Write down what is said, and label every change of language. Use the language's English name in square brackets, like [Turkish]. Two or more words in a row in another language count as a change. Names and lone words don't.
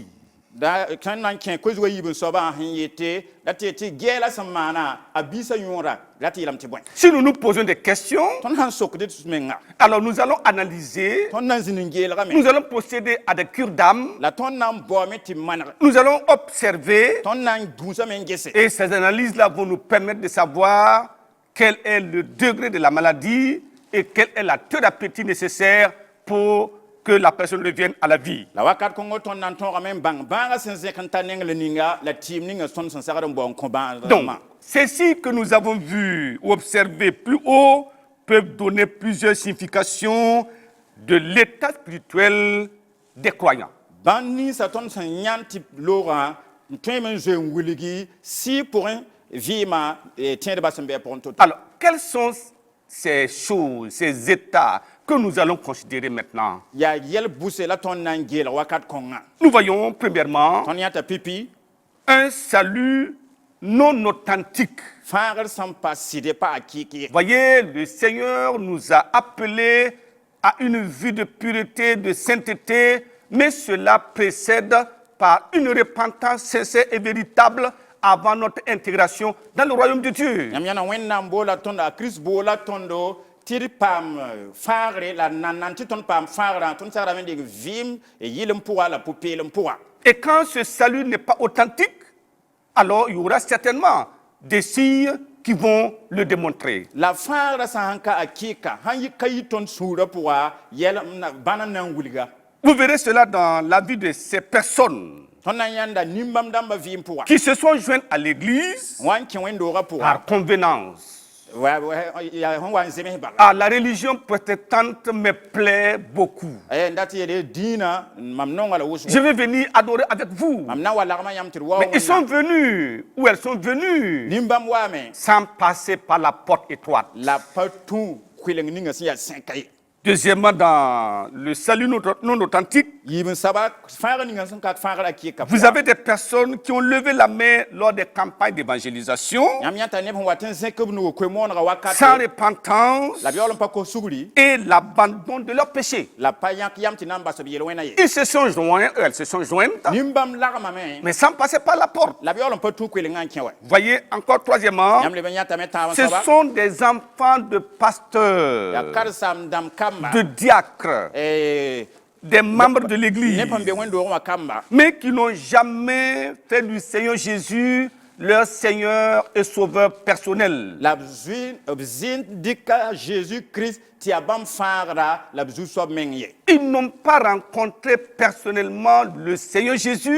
[Mossi] Da tõnd na n kẽ koe-zugã yiib n soabã sẽn yete ra tɩ tɩ gɛɛla sẽn maana a biisã yõora ra tɩ yeelame tɩ bõe. [French] Si nous nous posons des questions, [Mossi] tõnd sãn sokd d menga [French] alors nous allons analyser, [Mossi] tõnd na n zĩnd n geelgame [French] nous allons procéder à des cures d'âme, [Mossi] la tõnd na n baoome tɩ maneg [French] nous allons observer, [Mossi] tõnd na n gũusame n gese [French] et ces analyses-là vont nous permettre de savoir quel est le degré de la maladie et quelle est la thérapeutique nécessaire pour que la personne revienne à la vie. [Mossi] la wakat kõngo tõnd na n tõogame n bãng bãagã sẽn zẽk n tar neng la ninga la tɩɩm ninga tõnd sẽn sagd n bao n kõ [French] Donc, [Mossi] bãagdãmbã. [French] ceci que nous avons vu ou observé plus haut peuvent donner plusieurs significations de l'état spirituel des croyants. [Mossi] bãmb ninsã tõnd sẽn yãn tɩ loogã n tõe me n zoe n wilgi sɩ pʋgẽ vɩɩmã tẽedbã sẽn bɩ a pʋgẽ to-to. [French] Alors, quels sont ces choses, ces états que nous allons considérer maintenant? [Mossi] yaa yɛl buse la tõnd na n geelg wakat kõngã. [French] Nous voyons premièrement [Mossi] tõnd yãta pipi [French] un salut non authentique. [Mossi] fãagr sẽn pa sɩde pa a kɩɩk ye. [French] Voyez, le Seigneur nous a appelés à une vie de pureté, de sainteté, mais cela précède par une repentance sincère et véritable avant notre intégration dans le royaume de Dieu. [Mossi] yãmb yãna wẽnnaam boola tõnd a kirist boola tõndo tɩ d paam fãagre la nan tɩ tõnd paam fãagrã tõnd sagrame n deg vɩɩm yɩlm pʋga la pʋ-peelem pʋga. [French] Et quand ce salut n'est pas authentique, alors il y aura certainement des signes qui vont le démontrer. [Mossi] La fãagrã sã sãn ka akɩɩka sãn yɩ ka yɩ tõnd sũurã pʋga bãna n na n wilga [French] Vous verrez cela dans la vie de ces personnes [Mossi] tõnd na n yãnda nimbãmb dãmbã vɩɩm pʋga [French] qui se sont joints à l'église [Mossi] wa n kẽ wẽn-doogã pʋga [French] par convenance. [Mossi] sẽn wa n zems bala [French] Ah, la religion protestante me plaît beaucoup. [Mossi] n dat yeele dĩinã mam nonga la wʋsgo [French] Je vais venir adorer avec vous. [Mossi] mam na n wa lagmã yãmb tɩ d wa [French] Mais ils sont venus, ou elles sont venues, [Mossi] nimbãmb waame [French] sans passer par la porte étroite. [Mossi] la pa tũ kʋɩleng ninga sẽn yaa sẽka ye [French] Deuxièmement, dans le salut non authentique, [Mossi] yiib n saba fãagr ninga sẽn ka fãagr akɩɩka [French] vous avez des personnes qui ont levé la main lors des campagnes d'évangélisation, [Mossi] yãmb yãta neb sẽn wat n zẽk b nugu koe-moonega wakate [French] sans repentance [Mossi] la b yaool n pa kos sugri [French] et l'abandon de leurs péchés. [Mossi] la pa yãk yam tɩ na n bas b yel-wẽna ye [French] Ils se sont joints, elles se sont jointes, [Mossi] nimbãmb lagmame [French] mais sans passer par la porte. [Mossi] la b yaool n pa tũ koelengã n kẽ wa [French] Voyez, encore troisièmement, [Mossi] yãmb leb n yãtame tãab n [French] ce [Mossi] soaba [French] sont des enfants de [Mossi] yaa [French] pasteurs, [Mossi] karsam dãmb kamba [French] de diacres, des membres de l'église, [Mossi] neb sẽn be wẽn-doogẽ wã kamba [French] mais qui n'ont jamais fait du Seigneur Jésus leur Seigneur et Sauveur personnel. [Mossi] la b zĩnd dɩka Jésus-Christ tɩ yaa bãmb fãagra la b zu-soab meng ye [French] Ils n'ont pas rencontré personnellement le Seigneur Jésus.